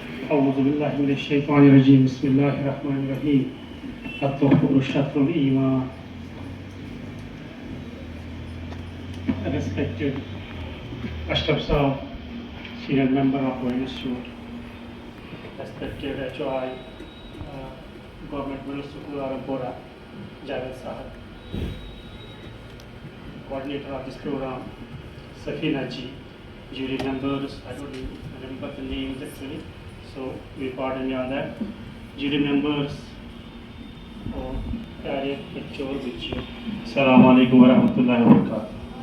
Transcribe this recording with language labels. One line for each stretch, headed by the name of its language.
Arabic: أعوذ بالله من الشيطان الرجيم بسم الله الرحمن الرحيم الطهور شطر الإيمان.
English: Respected Ashraf Sahab, Senior Member of our Institute, respected HOI, Government Middle School Arampora, Javed Sahab, Coordinator of this program, Safina Ji, jury members, I don't remember the names actually, so we pardon you on that. Jury members,
Hindi: प्यारे बच्चों और बच्चियों, अस्सलाम वालेकुम वरहमतुल्लाहि वबरकातुहू।